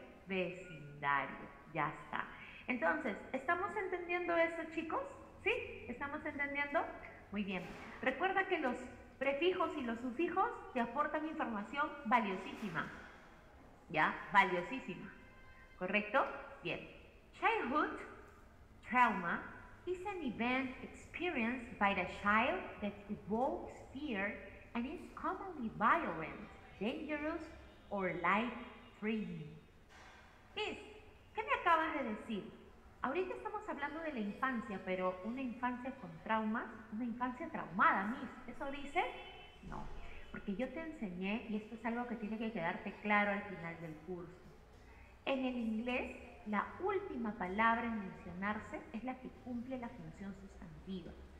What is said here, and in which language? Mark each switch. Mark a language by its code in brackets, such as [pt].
[es] Vecindario, ya está. Entonces, ¿estamos entendiendo eso, chicos? ¿Sí? ¿Estamos entendiendo? Muy bien. Recuerda que los prefijos y los sufijos te aportan información valiosísima. ¿Ya? Valiosísima. ¿Correcto? Bien. [en] Childhood, trauma, is an event experienced by the child that evokes fear and is commonly violent, dangerous, or life-threatening. [es] Miss, ¿qué me acabas de decir? Ahorita estamos hablando de la infancia, pero una infancia con traumas, una infancia traumada, Miss. ¿Eso dice? No, porque yo te enseñé, y esto es algo que tiene que quedarte claro al final del curso. En el inglés, la última palabra en mencionarse es la que cumple la función sustantiva.